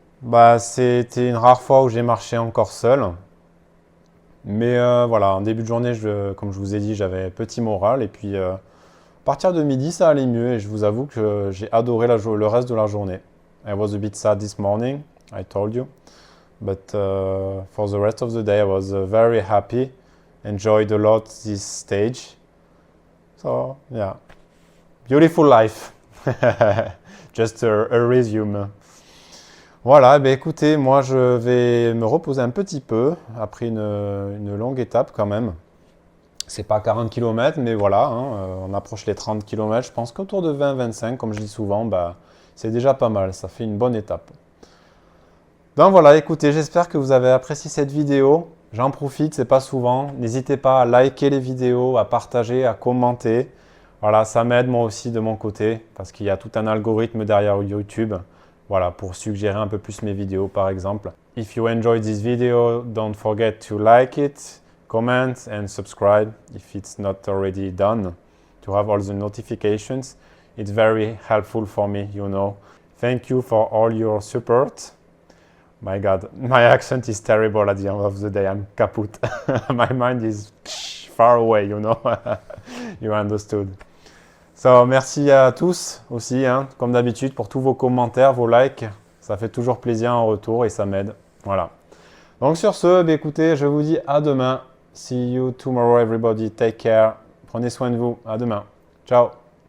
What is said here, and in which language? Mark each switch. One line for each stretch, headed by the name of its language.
French: Bah, c'était une rare fois où j'ai marché encore seul. Mais voilà, en début de journée, comme je vous ai dit, j'avais petit moral. Et puis, à partir de midi, ça allait mieux. Et je vous avoue que j'ai adoré le reste de la journée.
English: I was a bit sad this morning, I told you. But for the rest of the day, I was very happy. Enjoyed a lot this stage. So, yeah. Beautiful life. Just a resume.
French: Voilà, ben écoutez, moi je vais me reposer un petit peu après une longue étape quand même. C'est pas 40 km, mais voilà, hein, on approche les 30 km. Je pense qu'autour de 20-25, comme je dis souvent, bah, c'est déjà pas mal, ça fait une bonne étape. Donc voilà, écoutez, j'espère que vous avez apprécié cette vidéo. J'en profite, c'est pas souvent. N'hésitez pas à liker les vidéos, à partager, à commenter. Voilà, ça m'aide moi aussi de mon côté, parce qu'il y a tout un algorithme derrière YouTube. Voilà, pour suggérer un peu plus mes vidéos par exemple.
English: If you enjoyed this video, don't forget to like it, comment and subscribe if it's not already done to have all the notifications. It's very helpful for me, you know. Thank you for all your support. My God, my accent is terrible at the end of the day. I'm kaput. My mind is far away, you know. You understood.
French: So, merci à tous aussi, hein, comme d'habitude, pour tous vos commentaires, vos likes. Ça fait toujours plaisir en retour et ça m'aide. Voilà. Donc sur ce, bah, écoutez, je vous dis à demain.
English: See you tomorrow everybody. Take care.
French: Prenez soin de vous. À demain. Ciao.